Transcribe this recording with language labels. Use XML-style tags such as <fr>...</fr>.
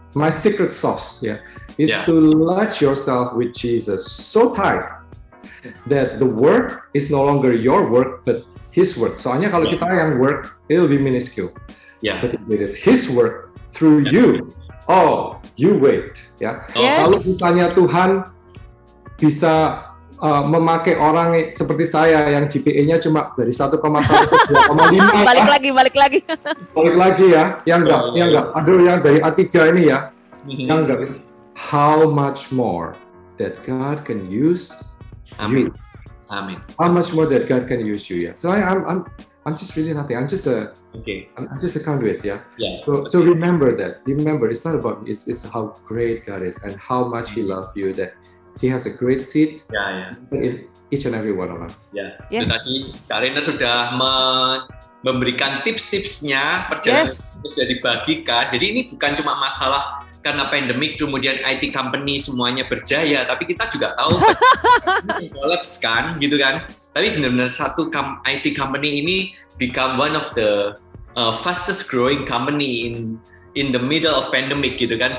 <en>My secret sauce, is to let yourself with Jesus so tight that the work is no longer your work, but His work.</en> <id>Soalnya kalau kita yang work,</id> <en>it will be minuscule. But if it is His work through you, you wait.</en> <id>Kalau misalnya Tuhan bisa memakai orang seperti saya yang GPA-nya cuma dari 1,1 ke 2,5. Balik lagi ya. Yang enggak. Aduh, yang dari A3 ini ya. Yang enggak bisa.</id> <en>How much more that God can use you.</en> <id>Amin.</id> <en>How much more that God can use you. So I'm just really nothing. I'm just a conduit. So remember that. Remember, it's not about me. It's how great God is and how much He loves you, that He has a great seat in each and every one of us.</en> <id>Itu tadi Kak Rainer sudah memberikan tips-tipsnya, perjalanan sudah dibagikan. Jadi ini bukan cuma masalah karena pandemik kemudian IT company semuanya berjaya, tapi kita juga tahu collapse kan, gitu kan. Tapi benar-benar satu IT company ini</id> <en>become one of the fastest growing company in the middle of pandemic,</en> <id>gitu kan.</id>